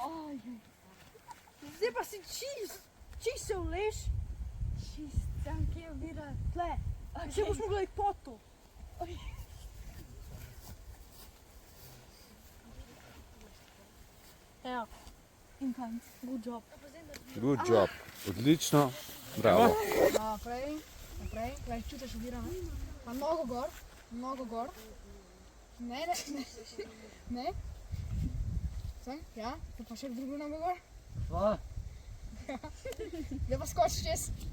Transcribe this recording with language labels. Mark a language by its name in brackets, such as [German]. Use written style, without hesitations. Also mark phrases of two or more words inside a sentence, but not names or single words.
[Slovenian] Zdaj pa si čist se vleš. Čist, tam kje je vira. Tle, še boš mogla iti pod to. Ja. In fajn. [English] Good job. Good job. [Slovenian] Odlično. Bravo. Naprej, naprej. Gledaj, čutiš oviro, ne? Pa nogo gor, nogo gor. Ne, ne, ne. Ne. Sem, ja. Pa še drugo nogo gor. Pa, Da pa skočiš čez.